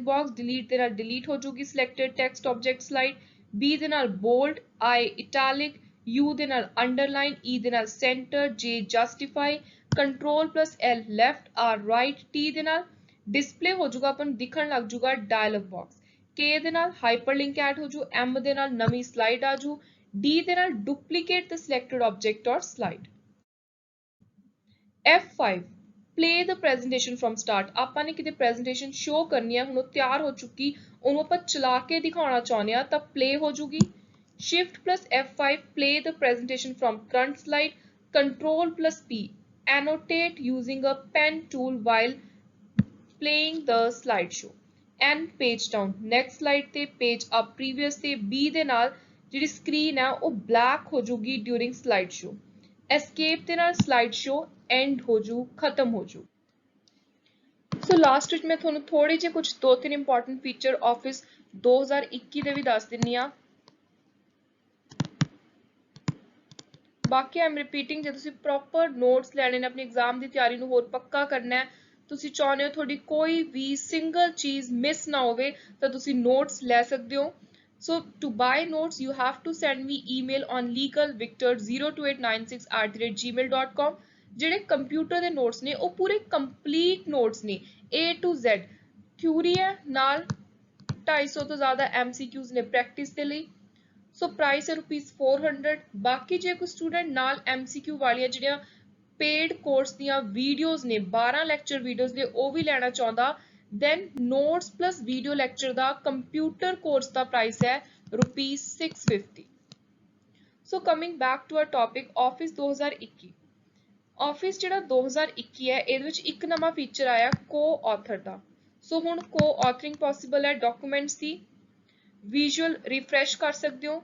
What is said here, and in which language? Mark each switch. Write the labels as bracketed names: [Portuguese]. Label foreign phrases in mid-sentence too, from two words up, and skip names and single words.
[English] box delete [Punjabi] ਦੇ ਨਾਲ [English] delete [Punjabi] ਹੋ ਜੂਗੀ [English] selected text object slide B [Punjabi] ਦੇ ਨਾਲ [English] bold I italic U [Punjabi] ਦੇ ਨਾਲ [English] underline E [Punjabi] ਦੇ ਨਾਲ [English] center J justify control plus L left R right T [Punjabi] ਦੇ ਨਾਲ [English] display [Punjabi] ਹੋ ਜੂਗਾ ਆਪਾਂ ਨੂੰ ਦਿਖਣ ਲੱਗ ਜੂਗਾ [English] dialog box K [Punjabi] ਦੇ ਨਾਲ [English] hyperlink add [Punjabi] ਹੋ ਜੂ [English] M [Punjabi] ਦੇ ਨਾਲ ਨਵੀਂ [English] slide [Punjabi] ਆ ਜੂ [English] D [Punjabi] ਦੇ ਨਾਲ [English] duplicate the selected object or slide [Punjabi] F5 [English] play the presentation from start [Punjabi] ਆਪਾਂ ਨੇ ਕਿਤੇ [English] presentation show [Punjabi] ਕਰਨੀ ਹੈ ਹੁਣ ਉਹ ਤਿਆਰ ਹੋ ਚੁੱਕੀ ਉਹਨੂੰ ਆਪਾਂ ਚਲਾ ਕੇ ਦਿਖਾਉਣਾ ਚਾਹੁੰਦੇ ਆ [English] ਤਾਂ play [Punjabi] ਹੋ ਜੂਗੀ [English] Shift plus F5 play the presentation from front slide Control plus P annotate using a pen tool while playing the slideshow and page down next slide [Punjabi] ਤੇ [English] page up previous [Punjabi] ਤੇ B ਦੇ ਨਾਲ ਜਿਹੜੀ screen ਹੈ ਉਹ black ਹੋ ਜੂਗੀ [English] during slideshow escape [Punjabi] ਦੇ ਨਾਲ [English] slideshow end [Punjabi] ਹੋ ਜੂ ਖਤਮ ਹੋ ਜੂ [English] so last [Punjabi] ਵਿੱਚ ਮੈਂ ਤੁਹਾਨੂੰ ਥੋੜੇ ਜਿਹੇ ਕੁਝ ਦੋ ਤਿੰਨ [English] important feature [Punjabi] ਆਫਿਸ 2021 ਦੇ ਵੀ ਦੱਸ ਦਿੰਨੀ ਆ ਬਾਕੀ ਆਮ ਰਿਪੀਟਿੰਗ ਜੇ ਤੁਸੀਂ [English] proper notes [Punjabi] ਲੈਣੇ ਨੇ ਆਪਣੀ ਐਗਜ਼ਾਮ ਦੀ ਤਿਆਰੀ ਨੂੰ ਹੋਰ ਪੱਕਾ ਕਰਨਾ ਹੈ ਤੁਸੀਂ ਚਾਹੁੰਦੇ ਹੋ ਤੁਹਾਡੀ ਕੋਈ ਵੀ ਸਿੰਗਲ ਚੀਜ਼ ਮਿਸ ਨਾ ਹੋਵੇ ਤਾਂ ਤੁਸੀਂ ਨੋਟਸ ਲੈ ਸਕਦੇ ਹੋ [English] So to buy notes, you have to send me email on legalvictor02896@gmail.com। [Punjabi] ਜਿਹੜੇ ਕੰਪਿਊਟਰ ਦੇ ਨੋਟਸ ਨੇ ਉਹ ਪੂਰੇ [English] complete notes [Punjabi] ਨੇ [English] A to Z। [Punjabi] ਥਿਊਰੀ ਹੈ ਨਾਲ 250 ਤੋਂ ਜ਼ਿਆਦਾ MCQs ਨੇ ਪ੍ਰੈਕਟਿਸ ਦੇ ਲਈ। ਸੋ ਪ੍ਰਾਈਸ ਹੈ ₹400। ਬਾਕੀ ਜੇ ਕੋਈ ਸਟੂਡੈਂਟ ਨਾਲ MCQ ਵਾਲੀਆਂ ਜਿਹੜੀਆਂ [English] paid course [Punjabi] ਦੀਆਂ ਵੀਡੀਓਜ਼ ਨੇ 12 [English] lecture videos [Punjabi] ਨੇ ਉਹ ਵੀ ਲੈਣਾ ਚਾਹੁੰਦਾ, [English] then notes plus video lecture [Punjabi] ਦਾ [English] computer course [Punjabi] ਦਾ ਪ੍ਰਾਈਸ ਹੈ ₹650। [English] so coming back to our topic Office 2021. [Punjabi] ਆਫਿਸ ਜਿਹੜਾ 2021 ਹੈ ਇਹਦੇ ਵਿੱਚ ਇੱਕ ਨਵਾਂ ਫੀਚਰ ਆਇਆ ਕੋ-ਆਥਰ ਦਾ। ਸੋ ਹੁਣ ਕੋ-ਆਥਰਿੰਗ ਪੋਸੀਬਲ ਹੈ ਡਾਕੂਮੈਂਟਸ ਦੀ। [English] visual refresh [Punjabi] ਕਰ ਸਕਦੇ ਹੋ।